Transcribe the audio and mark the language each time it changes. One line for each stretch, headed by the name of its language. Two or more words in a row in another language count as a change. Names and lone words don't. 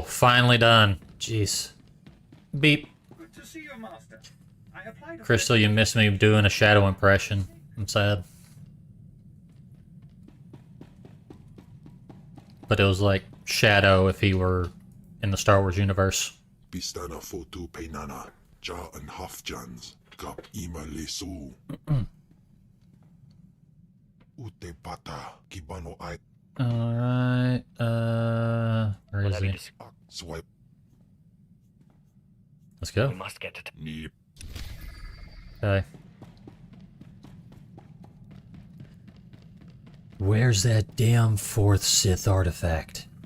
English: Finally done. Jeez. Beep. Good to see you, Master. I applied. Crystal, you missed me doing a shadow impression. I'm sad. But it was like Shadow if he were in the Star Wars universe. Pistana fotu peinana, ja and hafjans, kap ima lesu. Ute pata, kibano I. Alright, where is he? Swipe. Let's go. We must get to... Neep. Okay. Where's that damn fourth Sith artifact?